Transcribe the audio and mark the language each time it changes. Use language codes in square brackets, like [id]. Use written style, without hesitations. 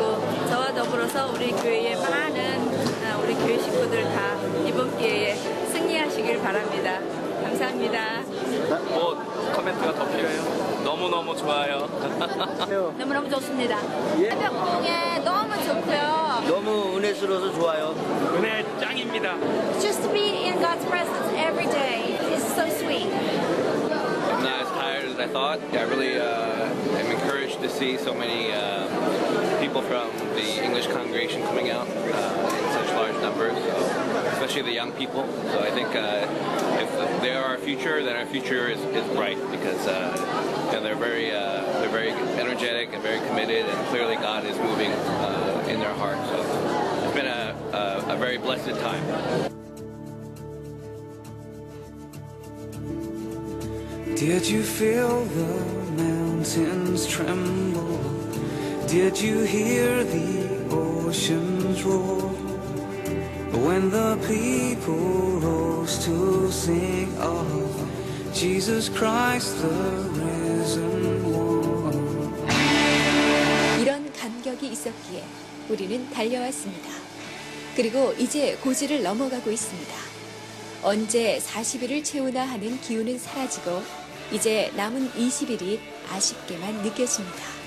[ko] 그리고 저와 더불어서 우리 교회의 많은 우리 교회 식구들 다 이번 기회에 승리하시길 바랍니다. 감사합니다. 뭐 코멘트가 더 필요해요? 너무너무 좋아요. 너무너무 좋습니다. 새벽 부흥회 너무 좋고요. 너무 은혜스러워서 좋아요. 은혜 짱입니다. [en] Just to be in God's presence every day is so sweet. I'm not as tired as I thought. I really am encouraged to see so many people from the English congregation coming out in such large numbers, especially the young people. So I think if they are our future, then our future is bright because they're very energetic and very committed, and clearly God is moving in their hearts. So it's been a very blessed time. Did you feel the mountains tremble? Did you hear the oceans roar? When the people rose to sing of Jesus Christ the risen one. [ko] 이런 감격이 있었기에 우리는 달려왔습니다. 그리고 이제 고지를 넘어가고 있습니다. 언제 40일을 채우나 하는 기운은 사라지고 이제 남은 20일이 아쉽게만 느껴집니다.